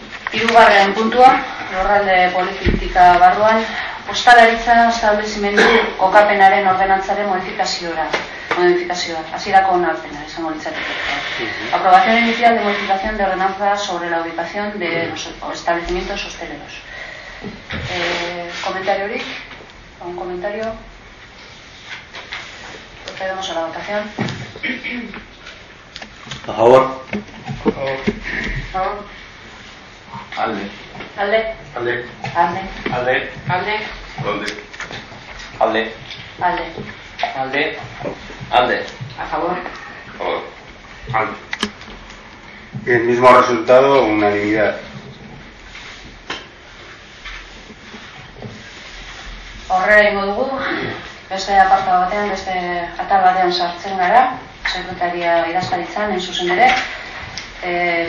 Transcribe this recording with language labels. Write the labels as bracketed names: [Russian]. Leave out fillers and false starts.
[Basque] Hirugarren puntua, lurralde politika barruan, ostalaritza establezimendu kokapenaren ordenantzaren modifikazioa, hasierako onarpena, izango litzateke. [Spanish] Aprobación inicial de modificación de ordenanza sobre la ubicación de los establecimientos hosteleros. ¿Comentario Rick? ¿Un comentario? Procedemos a la votación. A favor. A favor. [Basque] Alde. Alde. Alde. Alde. Alde. Alde. Alde. Alde. Alde. Alde. [Spanish] A favor. A favor. [Basque] Alde. [Spanish] El mismo resultado, unanimidad. [Basque] Horrela ingo dugu, beste aparta batean, beste atal batean sartzen gara, sekretaria idazkaritzan, en zuzen ere.